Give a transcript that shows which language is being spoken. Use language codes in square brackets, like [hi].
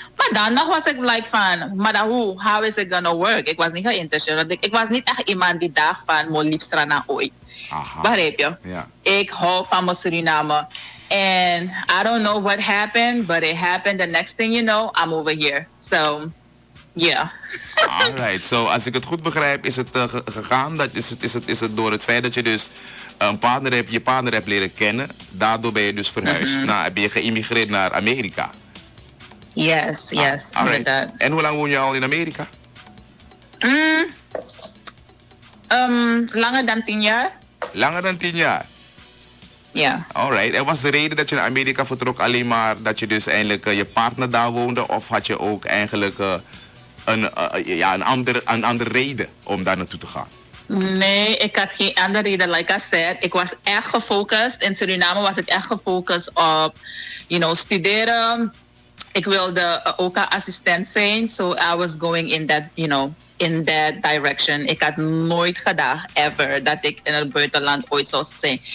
[nl] Maar dan nog was ik like van, maar dan [en] how is it gonna work? [nl] Ik was niet geïnteresseerd. Ik was niet echt iemand die dacht van, mo liefst naar ooit. Begrijp je? Ja. Ik hou van mijn Suriname. [en] And I don't know what happened, but it happened. The next thing you know, I'm over here. So, yeah. [nl] Alright, so als ik het goed begrijp, is het gegaan. Is het door het feit dat je dus je partner hebt leren kennen. Daardoor ben je dus verhuisd. Nou, ben je geïmmigreerd naar Amerika. [en] Yes. [nl] Alright. En hoe lang woon je al in Amerika? Langer dan 10 jaar. Langer dan 10 jaar? Ja. Alright. En was de reden dat je naar Amerika vertrok alleen maar dat je dus eigenlijk je partner daar woonde? Of had je ook eigenlijk een andere reden om daar naartoe te gaan? Nee, ik had geen andere reden. [en] Like I said, [nl] ik was echt gefocust. In Suriname was ik echt gefocust op, studeren. Ik wilde ook een assistent zijn. [en] So I was going in that, in that direction. [nl] Ik had nooit gedacht, ever, dat ik in het buitenland ooit zou zijn.